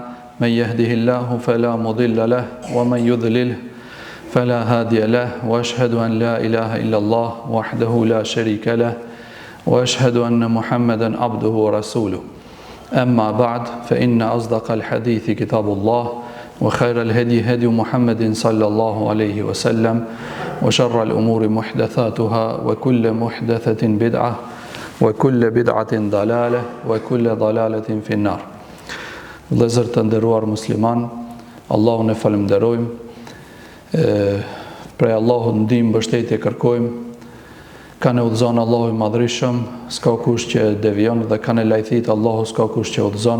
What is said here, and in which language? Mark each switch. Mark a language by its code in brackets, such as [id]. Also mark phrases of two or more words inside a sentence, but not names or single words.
[ar] من يهده الله فلا مضل له ومن يضلله فلا هادي له وأشهد أن لا إله إلا الله وحده لا شريك له وأشهد أن محمدا عبده ورسوله أما بعد فإن أصدق الحديث كتاب الله وخير الهدي هدي محمد صلى الله عليه وسلم وشر الأمور محدثاتها وكل محدثة بدعة وكل بدعة ضلالة وكل ضلالة في النار. [sq] Vëllezër të nderuar musliman, Allahun e falenderojmë, prej Allahut ndihmë mbështetje kërkojmë, kanë udhëzon Allahu i madhrishëm, s'ka kush që devion dhe kanë lajthit Allahu s'ka kush që udhëzon.